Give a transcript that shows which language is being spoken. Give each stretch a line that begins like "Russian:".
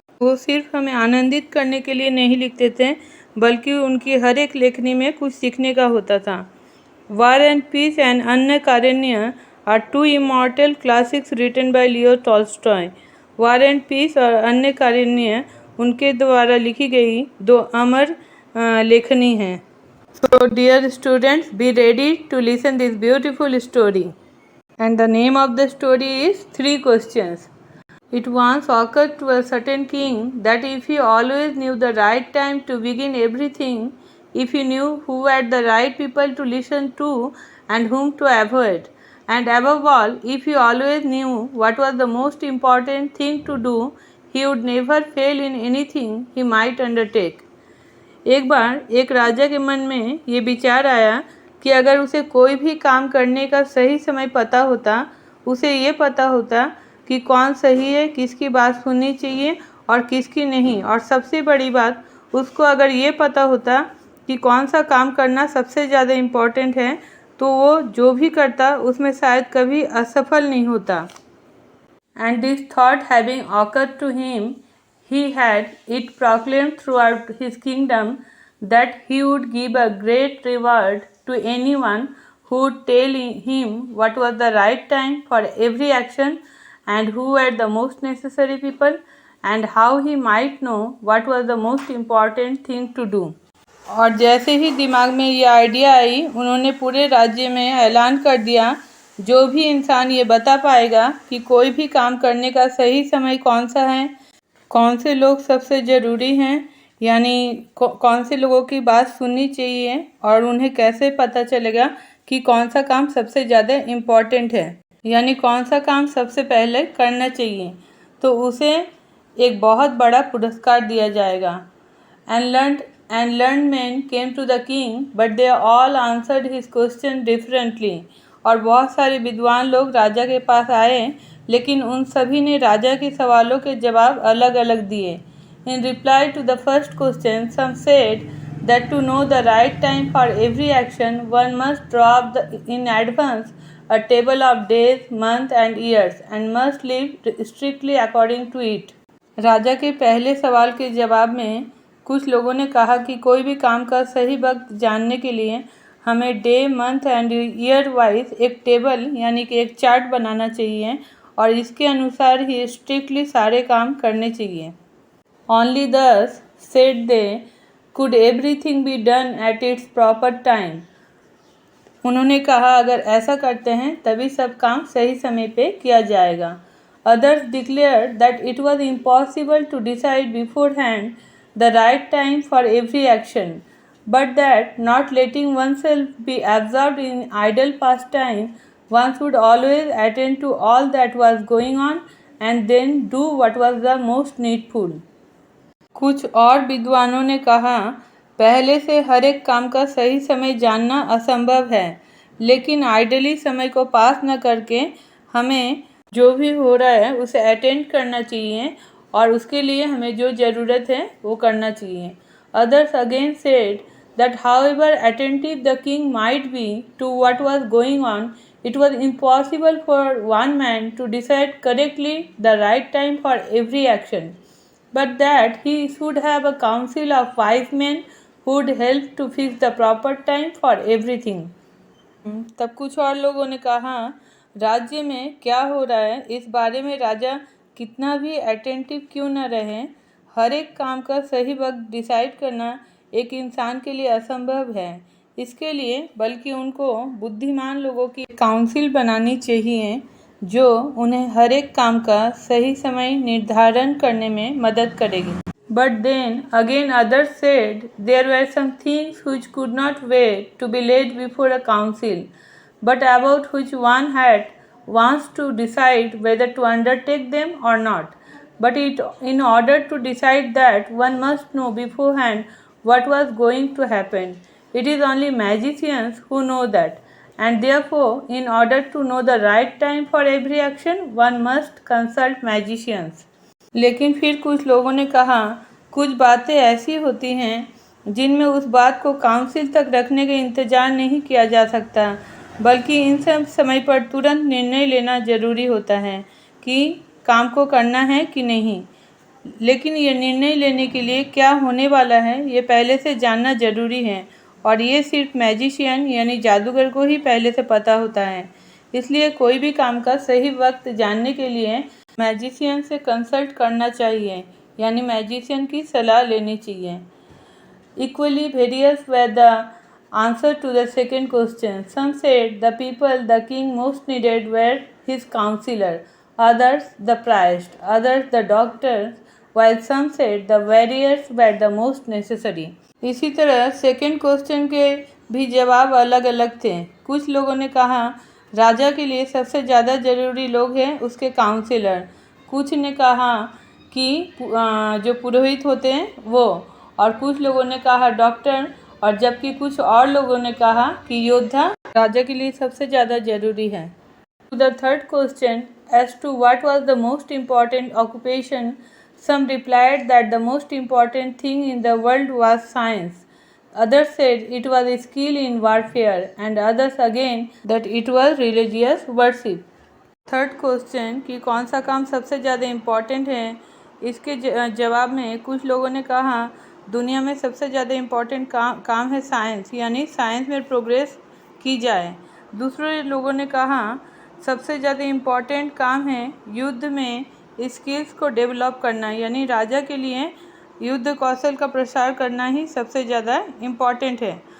Hindi: वो सिर्फ हमें आनंदित करने के लिए नहीं लिखते थे, बल्कि उनकी हर एक लेखनी में कुछ सीखने का होता था।
English: War and peace and Anna Karenina are 2 immortal classics written by Leo Tolstoy.
Hindi: War and piece और अन्य कारण्य उनके द्वारा लिखी गई 2 अमर लेखनी हैं।
English: So dear students, be ready to listen this beautiful story. And the name of the story is 3 questions. It once occurred to a certain king that if he always knew the right time to begin everything, if he knew who were the right people to listen to and whom to avoid, and above all, if he always knew what was the most important thing to do, he would never fail in anything he might undertake.
Hindi: एक बार एक राजा के मन में ये विचार आया कि अगर उसे कोई भी काम करने का सही समय पता होता, उसे ये पता होता कि कौन सही है, किसकी बात सुननी चाहिए और किसकी नहीं, और सबसे बड़ी बात, उसको अगर ये पता होता कि कौन सा काम करना सबसे ज़्यादा इम्पोर्टेंट है, तो वो जो भी करता उसमें शायद कभी असफल नहीं होता।
English: And this thought having occurred to him, he had it proclaimed throughout his kingdom that he would give a great reward to anyone who would tell him what was the right time for every action and who were the most necessary people and how he might know what was the most important thing to do.
Hindi: और जैसे ही दिमाग में ये idea I, उन्होंने पूरे राज्य में ऐलान कर दिया, जो भी इंसान ये बता पाएगा कि कोई भी काम करने का सही समय कौन सा है, कौन से लोग सबसे ज़रूरी हैं, यानी कौन से लोगों की बात सुननी चाहिए और उन्हें कैसे पता चलेगा कि कौन सा काम सबसे ज़्यादा इम्पॉर्टेंट है, यानी कौन सा काम सबसे पहले करना चाहिए, तो उसे एक बहुत बड़ा पुरस्कार दिया जाएगा।
English: And learned men came to the king, but they all answered his question differently.
Hindi: और बहुत सारे विद्वान लोग राजा के पास आए, लेकिन उन सभी ने राजा के सवालों के जवाब अलग अलग दिए।
English: In reply to the first question, some said that to know the right time for every action, one must draw up in advance a table of days, months and years, and must live strictly according to it.
Hindi: राजा के पहले सवाल के जवाब में कुछ लोगों ने कहा कि कोई भी काम का सही वक्त जानने के लिए हमें
English: day, month and year wise
Hindi: एक टेबल यानी कि एक चार्ट बनाना चाहिए और इसके अनुसार ही स्ट्रिक्टली सारे काम करने चाहिए।
English: Only thus, said they, could everything be done at its proper time.
Hindi: उन्होंने कहा अगर ऐसा करते हैं तभी सब काम सही समय पे किया जाएगा।
English: Others declared that it was impossible to decide beforehand the right time for every action, but that not letting oneself be absorbed in idle pastime, one should always attend to all that was going on and then do what was the most needful.
Hindi: कुछ और विद्वानों ने कहा पहले से हर एक काम का सही समय जानना असंभव है, लेकिन आइडली समय को पास न करके हमें जो भी हो रहा है उसे अटेंड करना चाहिए और उसके लिए हमें जो ज़रूरत है वो करना चाहिए।
English: Others again said that however attentive the king might be to what was going on, it was impossible for one man to decide correctly the right time for every action, but that he should have a council of wise men who would help to fix the proper time for everything.
Hindi: तब कुछ और लोगों ने कहा, राज्य में क्या हो रहा है इस बारे में राजा कितना भी अटेंटिव क्यों न रहे, हर एक काम का सही वक्त डिसाइड करना एक इंसान के लिए असंभव है। इसके लिए बल्कि उनको बुद्धिमान लोगों की काउंसिल बनानी चाहिए जो उन्हें हर एक काम का सही समय निर्धारण करने में मदद करेगी।
English: But then again others said there were some things which could not wait to be laid before a council, but about which one had once to decide whether to undertake them or not. But in order to decide that, one must know beforehand what was going to happen. It is only magicians who know that, and therefore, in order to know the right time for every action, one must consult magicians.
Hindi: लेकिन फिर कुछ लोगों ने कहा, कुछ बातें ऐसी होती हैं जिनमें उस बात को काउंसिल तक रखने का इंतज़ार नहीं किया जा सकता, बल्कि इन सब समय पर तुरंत निर्णय लेना ज़रूरी होता है कि काम को करना है कि नहीं। लेकिन ये निर्णय लेने के लिए क्या होने वाला है ये पहले से जानना ज़रूरी है, और ये सिर्फ मैजिशियन यानी जादूगर को ही पहले से पता होता है। इसलिए कोई भी काम का सही वक्त जानने के लिए मैजिशियन से कंसल्ट करना चाहिए, यानी मैजिशियन की सलाह लेनी चाहिए।
English: Equally various were the answer to the second question. Some said the people the king most needed were his counselor, others the priest, others the doctors, while some said the warriors were the most necessary.
Hindi: इसी तरह second question के भी जवाब अलग अलग थे। कुछ लोगों ने कहा राजा के लिए सबसे ज़्यादा ज़रूरी लोग हैं उसके काउंसिलर, कुछ ने कहा कि जो पुरोहित होते हैं वो, और कुछ लोगों ने कहा डॉक्टर, और जबकि कुछ और लोगों ने कहा कि योद्धा राजा के लिए सबसे ज़्यादा ज़रूरी है।
English: To the third question as to what was the most important occupation, some replied that the most important thing in the world was science. Others said it was skill in warfare, and others again that it was religious worship.
Hindi: Third question कि कौन सा काम सबसे ज़्यादा important है, इसके जवाब में कुछ लोगों ने कहा दुनिया में सबसे ज़्यादा इम्पॉर्टेंट काम है साइंस, यानी साइंस में प्रोग्रेस की जाए। दूसरे लोगों ने कहा सबसे ज़्यादा इम्पॉर्टेंट काम है युद्ध में स्किल्स को डेवलप करना, यानी राजा के लिए युद्ध कौशल का प्रसार करना ही सबसे ज़्यादा इम्पॉर्टेंट है।